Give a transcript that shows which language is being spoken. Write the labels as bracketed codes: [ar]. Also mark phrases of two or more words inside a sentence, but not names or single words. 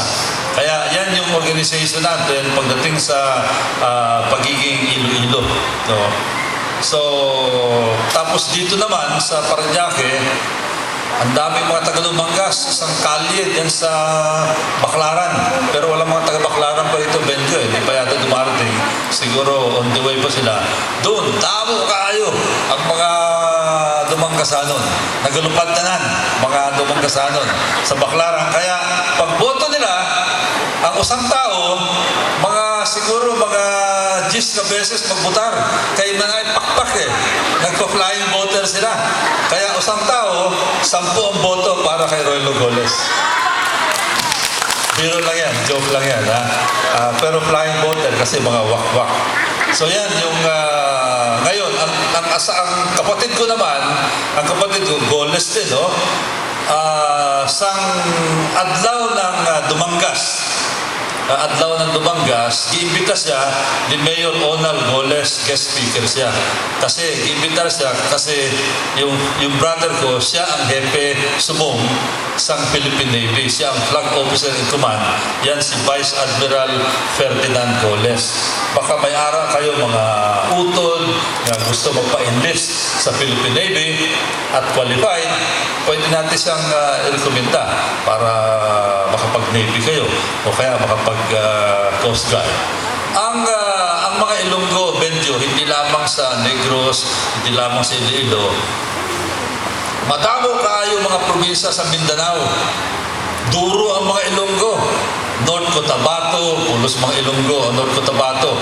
[tl] Kaya yan yung organization natin pagdating sa pagiging Iloilo. So, tapos dito naman sa Parañaque, ang daming mga taga-Dumangas, isang kalye yan sa Baclaran. Pero walang mga taga-Baclaran pa rito, Benjo. Hindi pa yata dumarating. Siguro [en] on the way [tl] pa sila. [hil] Doon, damo kayo ang mga Dumanggasanon. Nagalupad na mga Dumanggasanon sa Baclaran. [tl] Kaya pag boto nila, ang usang tao, siguro mga 10 na beses magbutar. Kaya man ay pakpak eh. Nagpa- [en] flying voter [tl] sila. Kaya usang tao, 10 ang boto para kay Roy Logoles. Biro lang yan, joke lang yan. Pero [en] flying voter [tl] kasi mga wak-wak. So yan yung ngayon, ang kapatid ko naman, Goles din, no? [hil] Sang adlaw ng Dumangas, giimbita siya ni Mayor Onal Goles, [en] guest speaker [hil] siya. [tl] Kasi giimbita siya kasi yung brother ko, siya ang hepe sumong sang Philippine Navy. Siya ang [en] flag officer in command. [tl] Yan si Vice Admiral Ferdinand Goles. Baka [hil] may ara kayo [tl] mga utol na gusto magpa-enlist sa Philippine Navy at qualified, pwede natin siyang i-rekomenda para makapag-Navy kayo o kaya makapag-Coast Guard. Ang mga Ilonggo, Benjo, hindi lamang sa Negros, hindi lamang sa Iloilo, madamo kayo mga probinsya sa Mindanao. [hil] Duro ang mga Ilonggo. [tl] North Cotabato, pulos mga Ilonggo, North Cotabato.